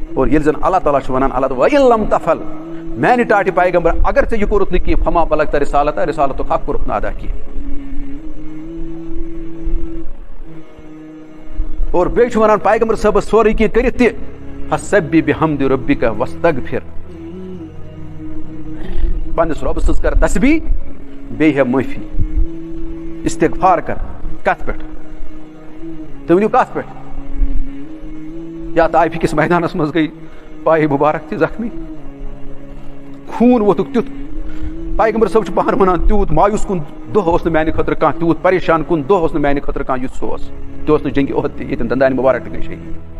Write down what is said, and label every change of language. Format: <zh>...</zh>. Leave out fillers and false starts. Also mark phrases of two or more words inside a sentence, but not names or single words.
<ks>اور ییٚلہِ زن اللہ تعالیٰ چھُ وَنان اللہ</ks> <ar>وَإِن لَمْ تَفَل</ar> <ks>میانہِ ٹاٹہِ پیغمبر اگر ژےٚ یہِ کوٚرُتھ نہٕ کینٛہہ</ks> <ar>فما بلغت رسالتہ</ar> <ks>رسالتُک حق کوٚرُکھ نہٕ ادا کینٛہہ. اور بیٚیہِ چھُ وَنان پیغمبر صٲبس سورُے کینٛہہ کٔرِتھ تہِ</ks> <ar>فَسَبِّح بِحَمدِ رَبِّکَ وَاسْتَغْفِر</ar> <ks>پننِس رۄبہٕ سٕنٛز کر تسبیح بیٚیہِ ہےٚ معٲفی استغفار کر. کتھ پٮ۪ٹھ تُہۍ ؤنِو کتھ پٮ۪ٹھ؟ یا طائفہِ کِس میدانس منٛز گٔے پایہِ مُبارک تہِ زخمی خوٗن ووتھُکھ تیُتھ پیغمبر صٲب چھُ پانہٕ وَنان تیوٗت مایوٗس کُن دۄہ اوس نہٕ میانہِ خٲطرٕ کانٛہہ تیوٗت پریشان کُن دۄہ اوس نہٕ میانہِ خٲطرٕ کانٛہہ یُتھ سُہ اوس تہِ اوس نہٕ جنگہِ اُحد تہِ ییٚتٮ۪ن دندانہِ مُبارک تہِ گٔے شہیٖد.</ks>